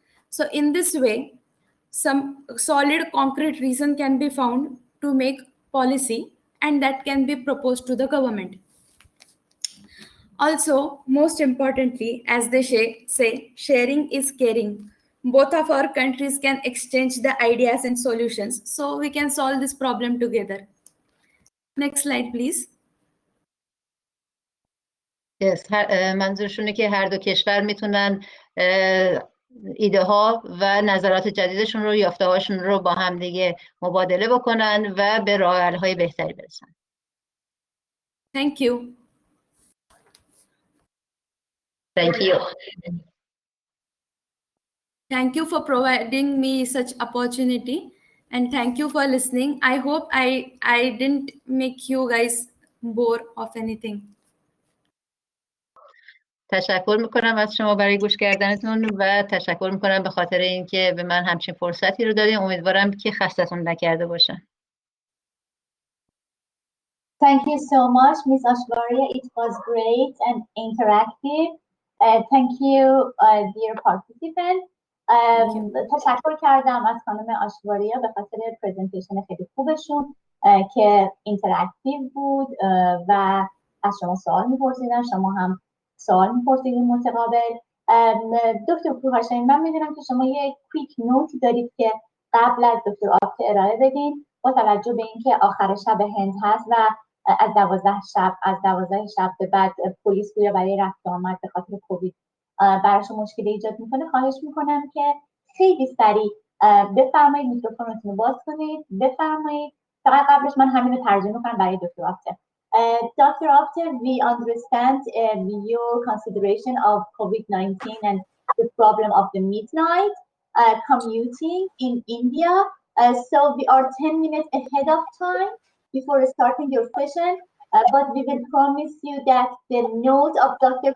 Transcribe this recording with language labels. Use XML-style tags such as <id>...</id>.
<en>So in this way, some solid concrete reason can be found to make policy, and that can be proposed to the government. Also, most importantly, as they say, sharing is caring. Both of our countries can exchange the ideas and solutions, so we can solve this problem together. Next slide, please.</en> <fa>Yes, منظورشونه که هر دو کشور میتونن ایده ها و نظرات جدیدشون رو، یافته هاشون رو با هم دیگه مبادله بکنن و به راه حل های بهتری برسن.</fa> <en>Thank you. Thank you. Thank you for providing me such opportunity, and thank you for listening. I hope I didn't make you guys bore of anything.</en> <fa>تشکر میکنم از شما برای گوش کردنتون و تشکر میکنم به خاطر اینکه به من همچین فرصتی رو دادین. امیدوارم که خستتون نکرده باشم.</fa> <en>Thank you so much, Ms. Ashwarya. It was great and interactive. Thank you, dear participants.</en> <fa>تشکر کردم از خانم آشواریا به خاطر پرزنتیشن خیلی خوبشون که اینتراکتیو بود و از شما سوال می‌پرسیدن، شما هم سوال می‌پرسیدین متقابل. دکتر کوهاشمی، من می‌دونم که شما یه کویک نوت دارید که قبل از دکتر آبته ارائه بدین با توجه به اینکه آخر شب هند هست و از 12 شب به بعد پلیس گویا برای رفت آمد به خاطر کووید براشون مشکل ایجاد میکنه. خواهش میکنم که خیلی سریع بفرمایید، میکروفونتون رو باز کنید، بفرمایید. فقط قبلش من همین رو ترجمه کنم برای دکتر آبته.</fa> <en>Dr. Apte, we understand your consideration of COVID-19 and the problem of the midnight commuting in India. So we are 10 minutes ahead of time before starting your session, but we will promise you that the note of Dr.</en>